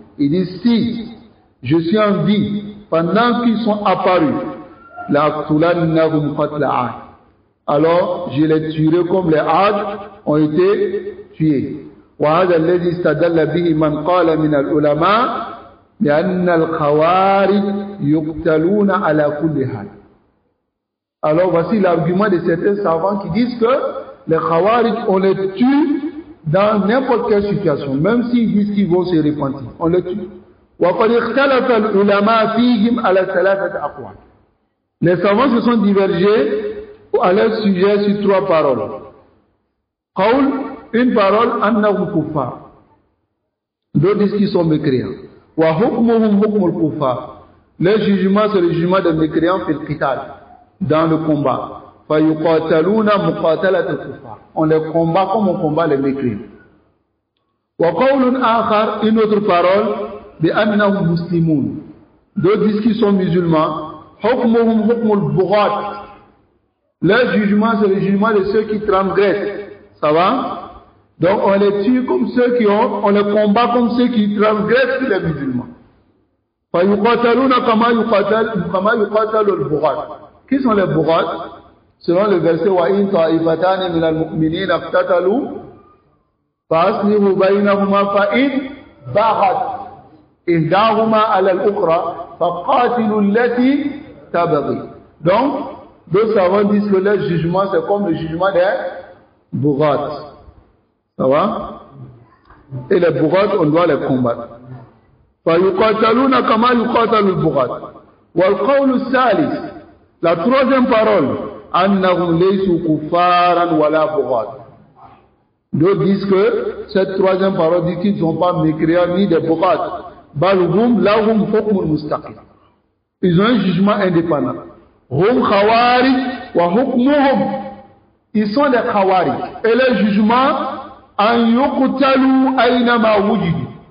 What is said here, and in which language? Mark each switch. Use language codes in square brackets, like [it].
[fr] Il dit, si je suis en vie pendant qu'ils sont apparus, [ar] la aqtulannahum qatla 'ad. [fr] Alors je les tuerai comme les 'ad ont été tués. [ar] وهذا الذي استدل به من قال من العلماء بأن الخوارج يقتلون على كل حال. [fr] Alors voici l'argument de certains savants qui disent que les Khawarij, on les tue dans n'importe quelle situation, même s'ils disent qu'ils vont se repentir, on les tue. [ar] وقد اختلف العلماء فيهم على ثلاثة أقوال. [fr] Les savants se sont divergés à leur sujet sur trois paroles. [ar] قول, [fr] une parole, [ar] أنهم كفار. [fr] D'autres disent qu'ils sont mécréants. [ar] وحكمهم حكم الكفار. [fr] Le jugement, c'est le jugement des mécréants [ar] في القتال, [fr] dans le combat. [ar] فيقاتلون مقاتلة الكفار. [fr] On les combat comme on combat les mécréants. [ar] وقول آخر, [fr] une autre parole, [ar] بأنهم مسلمون. [fr] D'autres disent qu'ils sont musulmans. [ar] حكمهم حكم البغاة. [fr] Leur jugement, c'est le jugement de ceux qui transgressent. Ça va? Donc on les tue comme ceux qui ont, on les combat comme ceux qui transgressent les musulmans. [ar] فيقاتلون كما يقاتل البغاة. [fr] Qui sont les بغاة? Selon le verset [ar] وَإِنْ طَائِفَتَانِ مِنَ الْمُؤْمِنِينَ اقْتَتَلُوا فَأَصْلِحُوا بَيْنَهُمَا فَإِنْ بَغَتْ إِحْدَاهُمَا عَلَى الْأُخْرَى فَقَاتِلُوا الَّتِي تَبْغِي. [fr] Donc, deux savants disent que leur jugement c'est comme le jugement des bourrats. Ça va? Et les bourrats, on doit les combattre. [ar] فَيُقَاتَلُونَ كَمَا يُقَاتَلُ الْبُغَاة. وَالْقَوْلُ الثَّالِث, [fr] la troisième parole, [ar] أَنَّهُمْ لَيْسُوا كُفَّارًا وَلَا بُغَاة. [fr] D'autres disent que cette troisième parole dit qu'ils ne sont pas mécréants ni des bourrats. [ar] بَلْ هُمْ لَهُمْ حُكْمٌ مُسْتَقِيمٌ. [fr] Ils ont un jugement indépendant. [ar] Hum Khawarij wa hukmuhum. [fr] Ils sont des Khawarij. Et le jugement, [ar] an yuqtalu aynama wujidu.